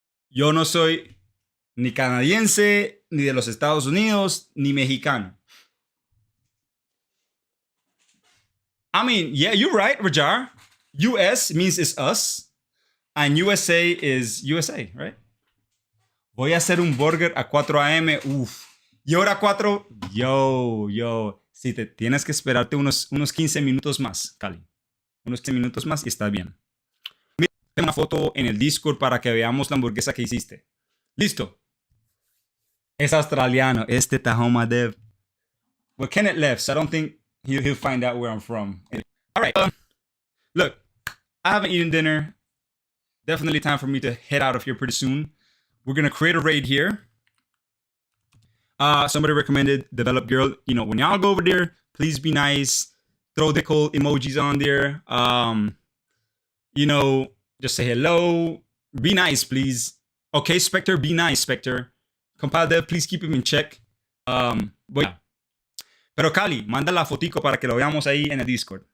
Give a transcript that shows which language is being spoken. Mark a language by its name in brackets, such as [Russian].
[Spanish] Yo no soy ni canadiense, ni de los Estados Unidos, ni mexicano. [English] I mean, yeah, you're right, Rajar. US means it's us, and USA is USA, right? [Spanish] Voy a hacer un burger a 4 a.m. Uf. Y ahora 4. Yo. Si te tienes que esperarte unos 15 minutos más, Cali. Unos 15 minutos más y está bien. Mira una foto en el Discord para que veamos la hamburguesa que hiciste. Listo. Es australiano. Este Tahoma Dev. [English] Well, Kenneth left, so I don't think he'll find out where I'm from. All right. Look, I haven't eaten dinner. Definitely time for me to head out of here pretty soon. We're going to create a raid here. Somebody recommended Develop Girl. You know, when y'all go over there, please be nice. Throw the cool emojis on there. You know, just say hello. Be nice, please. Okay, Spectre, be nice, Spectre. Compile Dev, please keep him in check. But yeah. [Spanish] Pero Cali, manda la fotico para que lo veamos ahí en el Discord.